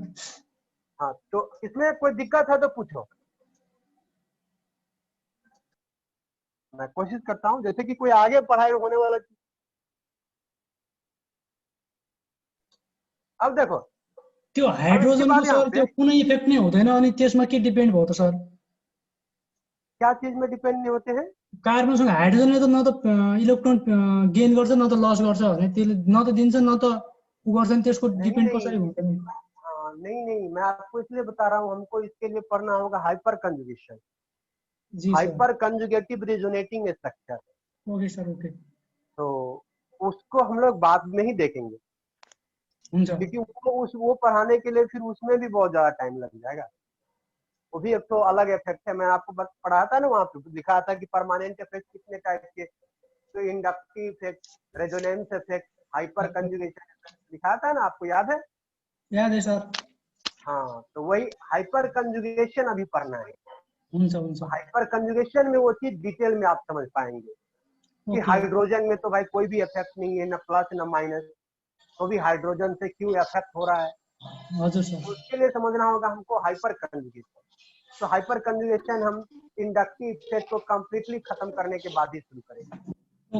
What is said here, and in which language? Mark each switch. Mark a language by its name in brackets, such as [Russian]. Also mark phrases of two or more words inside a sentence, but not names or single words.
[Hindi] हाँ, तो इसमें कोई दिक्कत है तो पूछो, मैं कोशिश करता हूँ जैसे कि कोई आगे पढ़ाई होने वाला। अब देखो, [Nepali] त्यो [Hindi] अब इसके [Nepali] हाइड्रोजनको [Hindi] बाद यहाँ सर पे [Nepali] त्यो कुनै इफेक्ट नै हुँदैन, अनि त्यसमा के डिपेन्ड भयो त सर? [Hindi] क्या चीज में डिपेंड नहीं होते हैं? [Nepali] कार्बनसँग हाइड्रोजनले त न त इलेक्ट्रोन गेन गर्छ न त लस गर्छ भने त्यसले न त दिन्छ न त उ गर्छ नि, त्यसको [Hindi] नहीं [Nepali] डिपेन्ड कसरी [Hindi] नहीं, [Nepali] हुन्छ नि? [Hindi] हाँ, नहीं नहीं, मैं आपको इसलिए बता रहा हूँ, हमको इसके लिए पढ़ना होगा हाइपर कंजुगेशन, जी सर। हाइपर कंजुगेटिव रेजोनेटिंग स्ट्रक्चर। ओके सर, ओके, तो उसको हम लोग बाद में ही देखेंगे, [Nepali] हुन्छ। [Hindi] क्योंकि वो पढ़ाने के लिए फिर उसमें भी बहुत ज्यादा टाइम लग जाएगा। वो भी एक तो अलग इफेक्ट है, मैं आपको बस पढ़ाया था ना, वहाँ पे दिखाया था कि परमानेंट इफेक्ट कितने टाइप के, तो इंडक्टिव इफेक्ट, रेजोनेंस इफेक्ट, हाइपर कंजुगेशन इफेक्ट दिखाया था ना, आपको याद है? याद है सर। हाँ, तो वही हाइपर कंजुगेशन अभी पढ़ना है। [Nepali] हुन्छ हुन्छ। [Hindi] हाइपर कंजुगेशन में वो चीज डिटेल में आप समझ पाएंगे कि ओके। हाइड्रोजन में तो भाई कोई भी इफेक्ट नहीं है, ना प्लस ना माइनस, तो भी हाइड्रोजन से क्यों इफेक्ट हो रहा है, [Nepali] हजुर सर। [Hindi] उसके लिए समझना होगा हमको हाइपर कंजुगेशन। तो हाइपर कंजुगेशन हम इंडक्टिव इफेक्ट को कंप्लीटली खत्म करने के बाद ही शुरू करेंगे।